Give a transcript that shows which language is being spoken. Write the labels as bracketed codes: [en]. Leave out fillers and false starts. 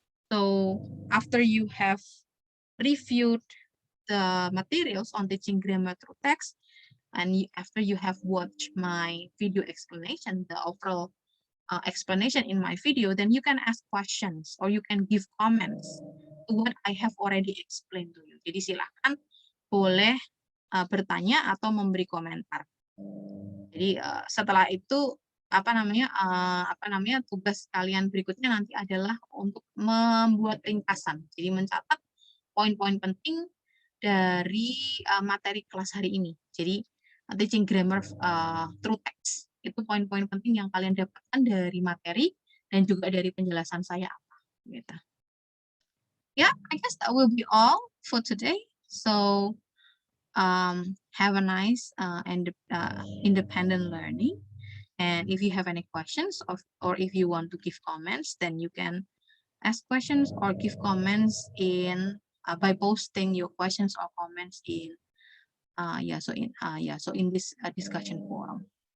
[en] So after you have reviewed the materials on teaching grammar through text, and after you have watched my video explanation, the overall explanation in my video, then you can ask questions or you can give comments to what I have already explained to you. [id] Jadi silakan boleh bertanya atau memberi komentar. Jadi setelah itu apa namanya tugas kalian berikutnya nanti adalah untuk membuat ringkasan. Jadi mencatat poin-poin penting dari materi kelas hari ini. Jadi [en] teaching grammar through text [id] itu poin-poin penting yang kalian dapatkan dari materi dan juga dari penjelasan saya apa gitu. [en] Yeah, I guess that will be all for today. So have a nice and independent learning. And if you have any questions or if you want to give comments, then you can ask questions or give comments in by posting your questions or comments in so in this discussion forum.